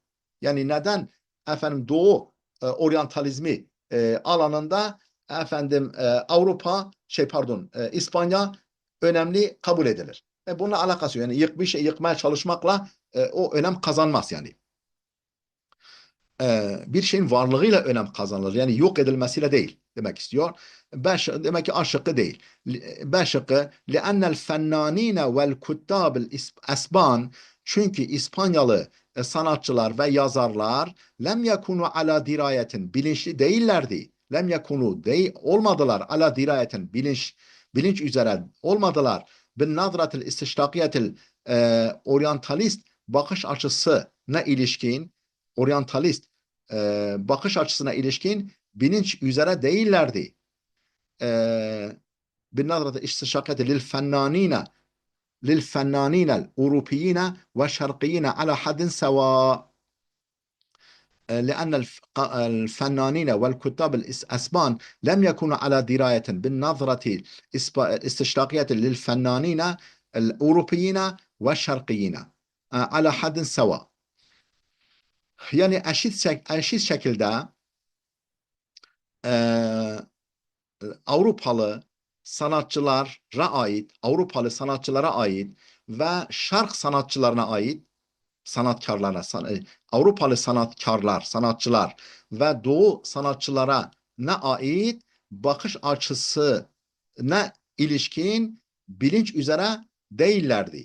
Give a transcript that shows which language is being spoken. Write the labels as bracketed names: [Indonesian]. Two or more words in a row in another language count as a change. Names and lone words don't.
[Turkish] Yani neden efendim Doğu oryantalizmi alanında efendim Avrupa pardon İspanya önemli kabul edilir. Bununla alakası yok. Yani bir şey yıkmaya çalışmakla o önem kazanmaz yani. Bir şeyin varlığıyla önem kazanılır. Yani yok edilmesiyle değil demek istiyor. Demek ki A şıkkı değil. B şıkkı [Arabic] لِأَنَّ الْفَنَّانِينَ وَالْكُتَّابِ الْاَسْبَانِ [Turkish] çünkü İspanyalı sanatçılar ve yazarlar [Arabic] لم يكونوا على دراية [Turkish] bilinçli değillerdi. [Arabic] لم يكونوا [Turkish] olmadılar [Arabic] على دراية [Turkish] bilinç üzere olmadılar. [Arabic] بالنظرة الاستشراقية [Turkish] oryantalist bakış açısına ilişkin oryantalist bakış açısına ilişkin bilinç üzere değillerdi. [Arabic] بالنظرة الاستشراقية للفنانين الأوروبيين والشرقيين على حد سواء لأن الفنانين والكتاب الأسبان لم يكونوا على دراية بالنظرة الاستشراقية للفنانين الأوروبيين والشرقيين على حد سواء. [Turkish] Yani eşit şekilde e, Avrupalı sanatçılara ait ve Şark sanatçılarına ait sanatkarlara, Avrupalı sanatçılar ve Doğu sanatçılara ne ait bakış açısına ilişkin bilinç üzere değillerdi.